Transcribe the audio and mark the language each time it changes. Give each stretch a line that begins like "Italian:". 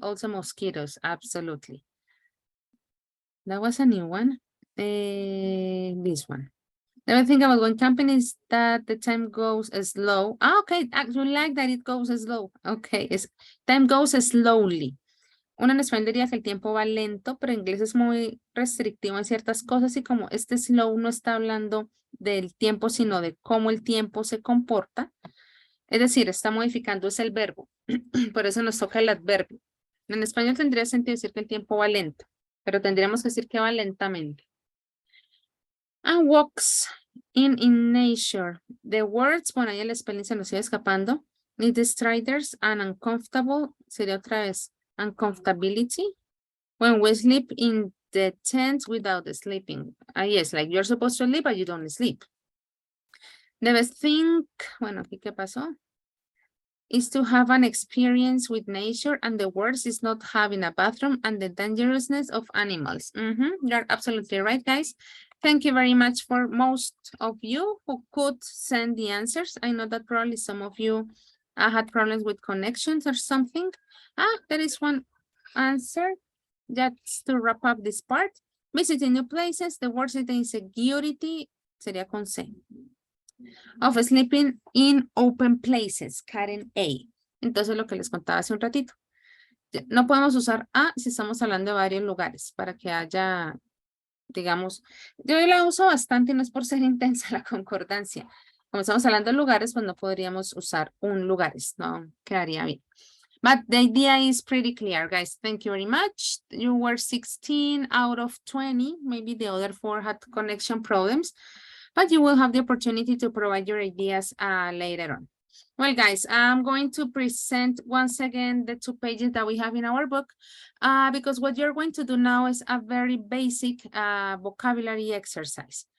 English: Also mosquitoes, absolutely. That was a new one. This one. The other thing about going camping is that the time goes slow. Okay, I actually like that it goes slow. Okay, time goes slowly.
Spanish: Uno en español diría que el tiempo va lento, pero en inglés es muy restrictivo en ciertas cosas y como este slow no está hablando del tiempo, sino de cómo el tiempo se comporta. Es decir, está modificando es el verbo. Por eso nos toca el adverbio. En español tendría sentido decir que el tiempo va lento, pero tendríamos que decir que va lentamente.
English: And walks in nature. The words,
Spanish: bueno, ahí el spelling se nos sigue escapando.
English: Need the striders and uncomfortable.
Spanish: Sería otra vez uncomfortability.
English: When we sleep in the tent without sleeping. Yes, like you're supposed to sleep, but you don't sleep. The best thing,
Spanish: bueno, aquí qué pasó?
English: Is to have an experience with nature, and the worst is not having a bathroom and the dangerousness of animals. You're absolutely right, guys. Thank you very much for most of you who could send the answers. I know that probably some of you had problems with connections or something. There is one answer. Just to wrap up this part. Visiting new places, the worst is the insecurity,
Spanish: sería con C.
English: Of sleeping in open places, Karen A.
Spanish: Entonces lo que les contaba hace un ratito. No podemos usar a si estamos hablando de varios lugares para que haya, digamos, yo la uso bastante y no es por ser intensa la concordancia. Como estamos hablando de lugares, pues no podríamos usar un lugares, no quedaría bien.
English: But the idea is pretty clear, guys. Thank you very much. You were 16 out of 20. Maybe the other 4 had connection problems. But you will have the opportunity to provide your ideas later on. Well, guys, I'm going to present once again the 2 pages that we have in our book because what you're going to do now is a very basic vocabulary exercise.